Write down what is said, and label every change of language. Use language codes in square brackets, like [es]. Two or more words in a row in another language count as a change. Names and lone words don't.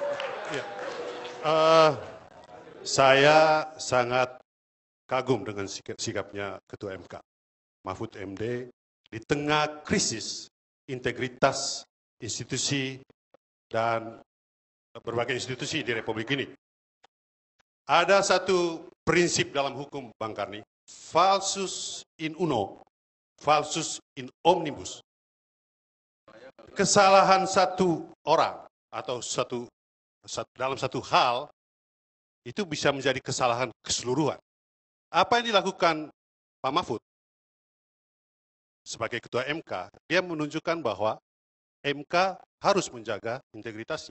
[id] Saya sangat kagum dengan sikapnya Ketua MK, Mahfud MD, di tengah krisis integritas institusi dan berbagai institusi di Republik ini. Ada satu prinsip dalam hukum, Bang Karni, [la] falsus in uno, falsus in omnibus. [id] Kesalahan satu orang atau dalam satu hal itu bisa menjadi kesalahan keseluruhan. Apa yang dilakukan Pak Mahfud sebagai Ketua MK, dia menunjukkan bahwa MK harus menjaga integritasnya.